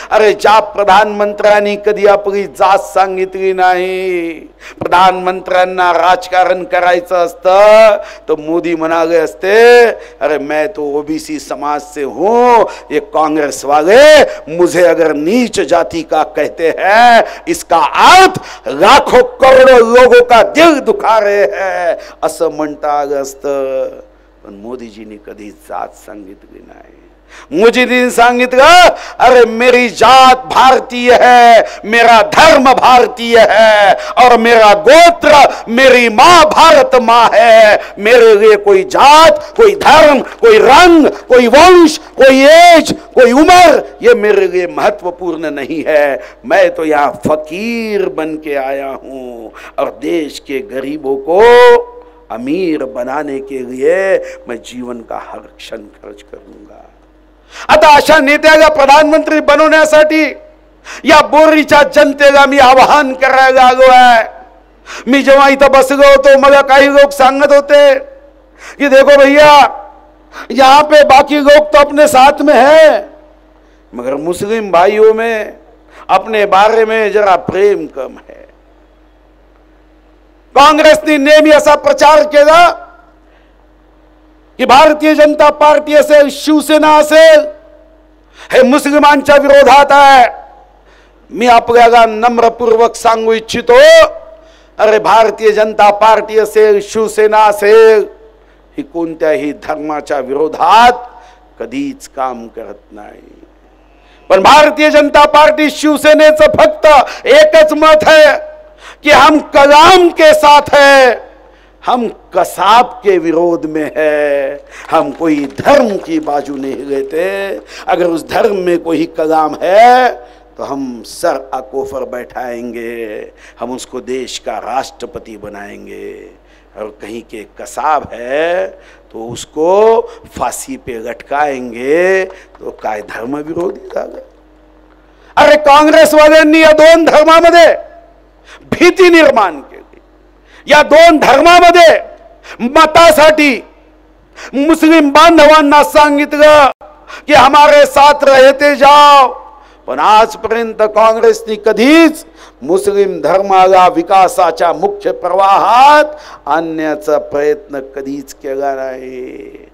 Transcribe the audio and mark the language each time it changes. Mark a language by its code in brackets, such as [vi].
[mr] अरे ज्या प्रधानमंत्र्यांनी कधी आपली जात सांगितली नाही, प्रधानमंत्र्यांना राजकारण करायचं असतं तो मोदी म्हणाले असते [hi] अरे मैं तो ओबीसी समाज से हूं, ये कांग्रेस वाले मुझे अगर नीच जाति का कहते हैं इसका अर्थ लाखों करोड़ों लोगों का दिल दुखा रहे हैं [mr] असं म्हणता आलं असतं। पण मोदीजींनी कधी जात सांगितली नाही। मोदीजींनी सांगितलं [hi] अरे मेरी जात भारतीय है, मेरा धर्म भारतीय है, और मेरा गोत्र मेरी माँ भारत माँ है। मेरे लिए कोई जात, कोई धर्म, कोई रंग, कोई वंश, कोई एज, कोई उम्र ये मेरे लिए महत्वपूर्ण नहीं है। मैं तो यहाँ फकीर बन के आया हूँ और देश के गरीबों को अमीर बनाने के लिए मैं जीवन का हर क्षण खर्च करूंगा। [mr] आता अशा नेत्याला प्रधानमंत्री बनवण्यासाठी या बोरीच्या जनतेला मी आवाहन करायला आलो आहे। मी जेव्हा इथं बसलो होतो मला काही लोग सांगत होते कि [hi] देखो भैया यहाँ पे बाकी लोग तो अपने साथ में है, मगर मुस्लिम भाइयों में अपने बारे में जरा प्रेम कम है। [mr] काँग्रेसने नेहमी असा प्रचार केला की भारतीय जनता पार्टी असेल, शिवसेना असेल हे मुस्लिमांच्या विरोधात आहे। मी आपल्याला नम्रपूर्वक सांगू इच्छितो अरे भारतीय जनता पार्टी असेल, शिवसेना असेल ही कोणत्याही धर्माच्या विरोधात कधीच काम करत नाही। पण भारतीय जनता पार्टी शिवसेनेचं फक्त एकच मत [hi] है कि हम कलाम के साथ है, हम कसाब के विरोध में है, हम कोई धर्म की बाजू नहीं लेते। अगर उस धर्म में कोई कलाम है तो हम सर आकोफर बैठाएंगे, हम उसको देश का राष्ट्रपति बनाएंगे। और कहीं के कसाब है तो उसको फांसी पे लटकाएंगे, [mr] तो काय धर्म विरोधी झालं? अरे काँग्रेसवाल्यांनी या दोन धर्मामध्ये भीती निर्माण केली. या दोन धर्मामध्ये मतासाठी मुस्लिम बांधवांना सांगितलं की [hi] हमारे साथ रहते जाओ, [mr] पण आजपर्यंत काँग्रेसने कधीच मुस्लिम धर्माला विकासाच्या मुख्य प्रवाहात आणण्याचा प्रयत्न कधीच केला नाही.